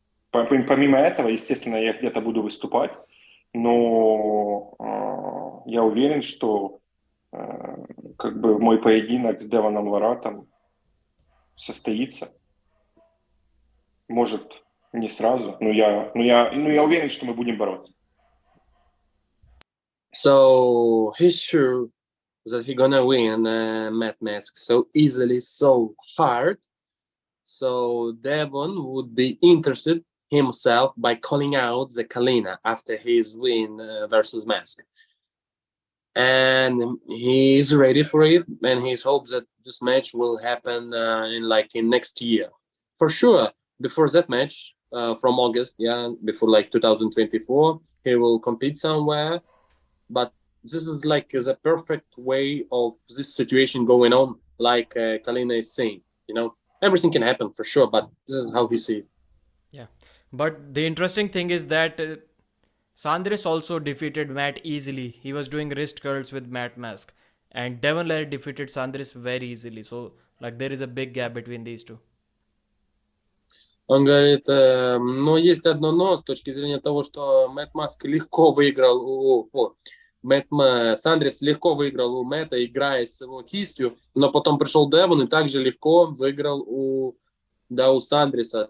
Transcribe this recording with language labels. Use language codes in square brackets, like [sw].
[ru] Помимо этого, естественно, я где-то буду выступать, но я уверен, что мой поединок с Девоном Ларатом состоится. Может, не сразу, но я уверен, что мы будем бороться. [en] So he's sure that he gonna win Matt Mask so easily, so hard. So Devon would be interested himself by calling out the Kalina after his win versus Mask. And he's ready for it, and he hopes that this match will happen in next year for sure. Before that match from August, before 2024, he will compete somewhere. But this is like the perfect way of this situation going on, like Kalina is saying. Everything can happen for sure, but this is how he sees it. Yeah. But the interesting thing is that Sandris also defeated Matt easily. He was doing wrist curls with Matt Mask. And Devon Lair defeated Sandris very easily. So, there is a big gap between these two. [ru] Он говорит, но есть одно но с точки зрения того, что Мэтт Маск легко выиграл Сандрис легко выиграл у Мэтта, играя с его кистью, но потом пришел Девон и также легко выиграл у Сандриса.